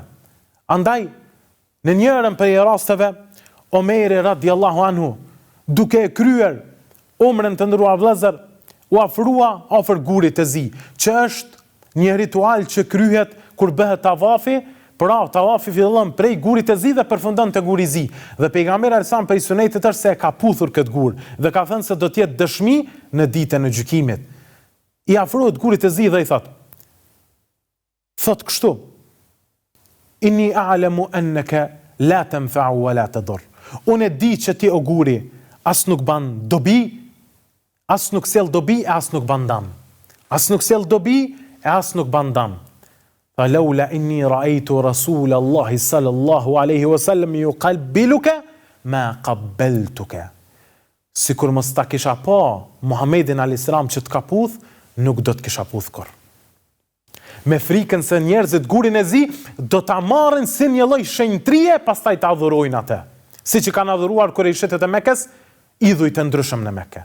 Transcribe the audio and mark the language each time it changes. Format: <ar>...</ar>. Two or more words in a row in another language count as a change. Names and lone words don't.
<sq>Andaj, në njërën prej rasteve, Omeri</sq> <ar>رضي الله عنه,</ar> <sq>duke e kryer umrën të nderuar vëllezër, u afrua afër gurit të zi, që është një ritual që kryhet kur bëhet tavafi. Pra, tavafi fillon prej gurit të zi dhe përfundon te guri i zi. Dhe pejgamberi alajhissalam prej sunetit është se e ka puthur këtë gur dhe ka thënë se do të jetë dëshmi në ditën e gjykimit. I afrohet gurit të zi dhe i thot kështu:</sq> <ar>إني أعلم أنك لا تنفع ولا تضر.</ar> <sq>Unë e di që ti o guri as nuk ban dobi, as nuk sjell dobi e as nuk ban dëm. As nuk sjell dobi e as nuk ban dëm.</sq> <ar>فلولا إني رأيت رسول الله صلى الله عليه وسلم يقبلك ما قبلتك.</ar> <sq>Sikur mos ta kisha pa Muhammedin</sq> <ar>عليه السلام</ar> <sq>që të ka puth, nuk do të kisha puth kur. Me frikën se njerëzit gurin e zi do ta marrin si një lloj shenjtrie, pastaj ta adhurojnë atë. Siç i kanë adhuruar kurejshetët e Mekës, idhuj të ndryshëm në Mekë.</sq>